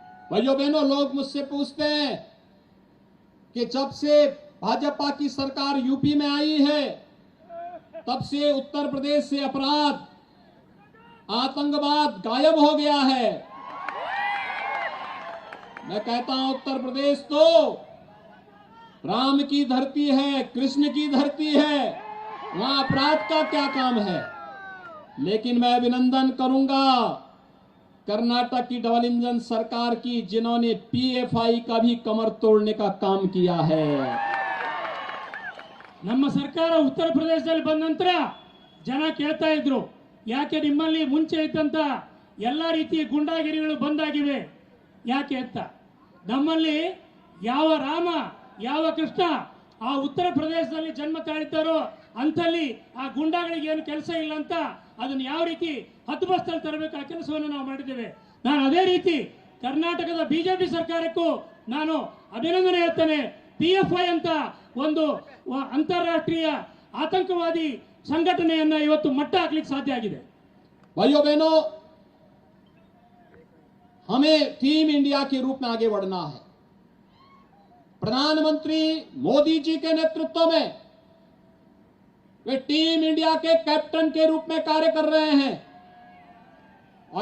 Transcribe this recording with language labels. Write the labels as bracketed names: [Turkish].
[Hindi] भाइयों बहनों, लोग मुझसे पूछते हैं कि जब से भाजपा की सरकार यूपी में आई है तब से उत्तर प्रदेश से अपराध, आतंकवाद गायब हो गया है। मैं कहता हूं उत्तर प्रदेश तो राम की धरती है, कृष्ण की धरती है, वहां अपराध का क्या काम है। लेकिन मैं अभिनंदन करूंगा कर्नाटक की डबल इंजन सरकार की, जिन्होंने पीएफआई का भी कमर तोड़ने का काम किया है। [Kannada] ನಮ್ಮ ಸರ್ಕಾರ ಉತ್ತರ ಪ್ರದೇಶದಲ್ಲಿ ಬಂದ ನಂತರ ಜನ ಕೇಳ್ತಾ ಇದ್ರು, ಯಾಕೆ ನಿಮ್ಮಲ್ಲಿ ಮುಂಚೆ ಇದ್ದಂತ ಎಲ್ಲ ರೀತಿಯ ಗುಂಡಾಗಿರಿಗಳು ಬಂದಾಗಿವೆ ಯಾಕೆ ಅಂತ. ನಮ್ಮಲ್ಲಿ ಯಾವ ರಾಮ ಯಾವ ಕೃಷ್ಣ ಆ ಉತ್ತರ ಪ್ರದೇಶದಲ್ಲಿ ಜನ್ಮ ತಾಳಿದ್ದಾರೋ ಅಂತಲ್ಲಿ ಆ ಗುಂಡಾಗಳಿಗೆ ಏನು ಕೆಲಸ ಇಲ್ಲ ಅಂತ ಅದನ್ನು ಯಾವ ರೀತಿ ಹದ್ದುಬಸ್ತಲ್ಲಿ ತರಬೇಕು ಆ ಕೆಲಸವನ್ನು ನಾವು ಮಾಡಿದ್ದೇವೆ. ನಾನು ಅದೇ ರೀತಿ ಕರ್ನಾಟಕದ ಬಿಜೆಪಿ ಸರ್ಕಾರಕ್ಕೂ ನಾನು ಅಭಿನಂದನೆ ಹೇಳ್ತೇನೆ. ಪಿಎಫ್ಐ ಅಂತ ಒಂದು ಅಂತಾರಾಷ್ಟ್ರೀಯ ಆತಂಕವಾದಿ ಸಂಘಟನೆಯನ್ನ ಇವತ್ತು ಮಟ್ಟ ಹಾಕ್ಲಿಕ್ಕೆ ಸಾಧ್ಯ ಆಗಿದೆ. [Hindi] भाइयों बहनों, हमें टीम इंडिया के रूप में आगे बढ़ना है। प्रधानमंत्री मोदी जी के नेतृत्व में वे टीम इंडिया के कैप्टन के रूप में कार्य कर रहे हैं।